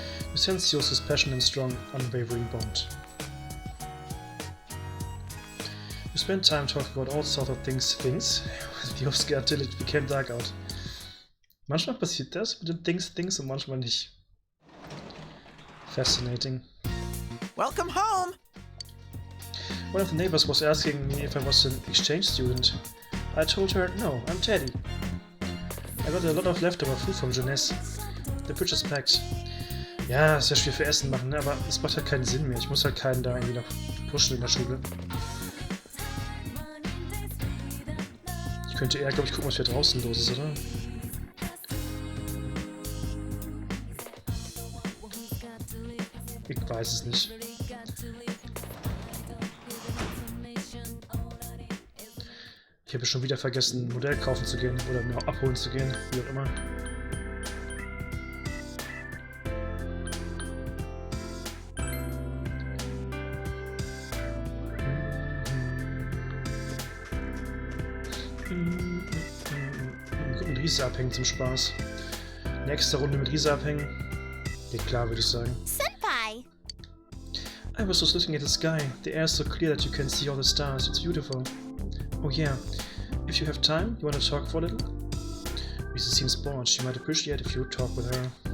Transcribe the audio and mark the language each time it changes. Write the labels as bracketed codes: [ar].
[en] You sense your passion and strong, unwavering bond. You spent time talking about all sorts of things with your scared till it became dark out. [de] Manchmal passiert das mit den Things und manchmal nicht. [en] Fascinating. Welcome home! One of the neighbors was asking me if I was an exchange student. I told her, no, I'm Teddy. I got a lot of leftover food from Jeunesse. The fridge is packed. [de] Ja, ist ja schwer für Essen machen, ne? Aber es macht halt keinen Sinn mehr. Ich muss halt keinen da irgendwie noch pushen in der Schule. Ich könnte eher, glaube ich, gucken, was hier draußen los ist, oder? Ich weiß es nicht. Ich habe schon wieder vergessen, ein Modell kaufen zu gehen oder mir abholen zu gehen, wie auch immer. Mit Riese abhängen zum Spaß. Nächste Runde mit Riese abhängen. Geht klar, würde ich sagen. [ja] Senpai! [en] I was just looking at the sky. The air is so clear that you can see all the stars. It's beautiful. Oh yeah. If you have time, you want to talk for a little? Riese seems bored. She might appreciate if you talk with her.